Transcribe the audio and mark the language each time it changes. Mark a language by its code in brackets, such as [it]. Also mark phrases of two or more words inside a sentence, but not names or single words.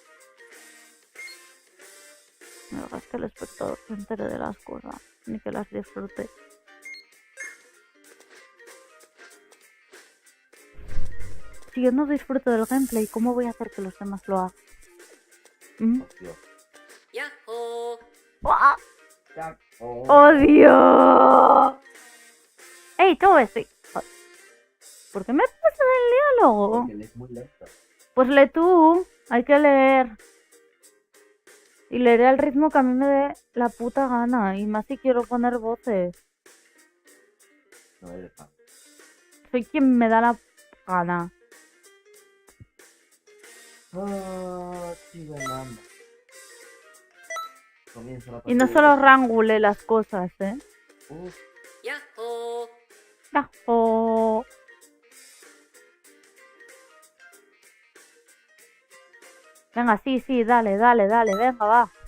[es] La verdad es que el espectador se entere de las cosas, ni que las disfrute. Si yo no disfruto del gameplay, ¿cómo voy a hacer que los demás lo hagan? ¿Mm? Hostia. [ja] やっほー [es] ¡Ah! Ya. Oh. ¡Odio! ¡Ey, tú ese! ¿Por qué me pasa el diálogo? Porque él es muy lento. Pues lee tú, hay que leer. Y leeré al ritmo que a mí me dé la puta gana. Y más si quiero poner voces. No eres fan. Soy quien me da la gana. Ah, sigue andando. Comienza la Y no partida. solo rangule las cosas, ¿eh? Uf, [ja] やっほー [es] ¡Yajo! Venga, sí, dale, venga, va.